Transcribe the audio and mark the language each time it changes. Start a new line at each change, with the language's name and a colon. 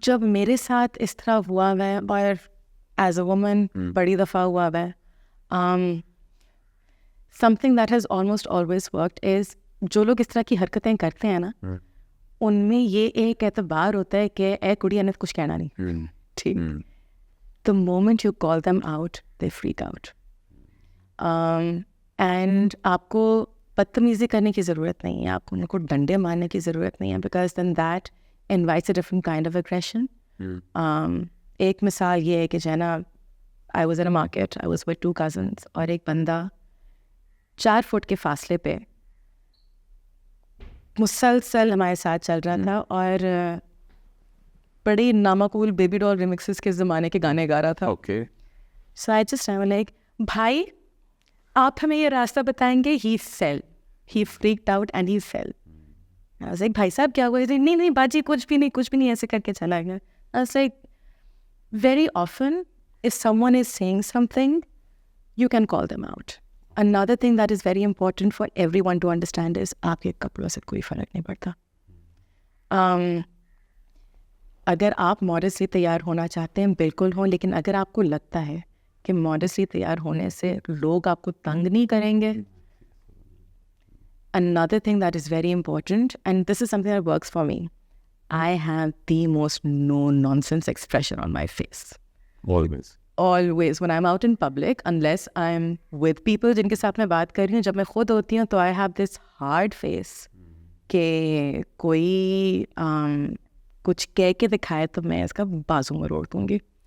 Urdu: جب میرے ساتھ اس طرح ہوا ہے اور ایز اے وومن بڑی دفعہ ہوا ہے,
English: something that has almost always worked is
Urdu: جو لوگ اس طرح کی حرکتیں کرتے ہیں نا ان میں یہ ایک اعتبار ہوتا ہے کہ اے کڑی نے کچھ کہنا نہیں, ٹھیک.
English: The moment you call them out, they freak out.
Urdu: And آپ کو بدتمیزی کرنے کی ضرورت نہیں ہے, آپ کو ان کو ڈنڈے مارنے کی ضرورت نہیں ہے,
English: Because then that invites a different kind of aggression.
Urdu: ایک مثال یہ ہے کہ جو ہے نا
English: I was in a market, I was with 2 cousins,
Urdu: اور ایک بندہ 4 فٹ کے فاصلے پہ مسلسل ہمارے ساتھ چل رہا تھا اور بڑی نامقبول بیبی ڈال ریمکسز کے زمانے کے گانے گا رہا تھا.
English: okay,
Urdu: so I just I like بھائی آپ ہمیں یہ راستہ بتائیں گے.
English: He fell, he freaked out and he fell.
Urdu: I was like بھائی صاحب کیا ہوا؟ نہیں نہیں باجی کچھ بھی نہیں, ایسے کر کے چلا گیا.
English: I was like very often if someone is saying something you can call them out. Another thing that is very important for everyone to understand is
Urdu: آپ کے کپڑوں سے کوئی فرق نہیں پڑتا. اگر آپ ماڈسٹلی تیار ہونا چاہتے ہیں بالکل ہوں, لیکن اگر آپ کو لگتا ہے کہ ماڈسٹلی تیار ہونے سے لوگ آپ کو تنگ نہیں کریں گے.
English: Another thing that is very important, and this is something that works for me, I have the most no-nonsense expression on my face. Always. When I'm out in public, unless I'm with people
Urdu: جن کے ساتھ میں بات کر رہی ہوں, جب میں خود ہوتی ہوں تو
English: I have this hard face
Urdu: کہ کوئی کچھ کہہ کے دکھائے تو میں اس کا بازو مروڑ دوں گی.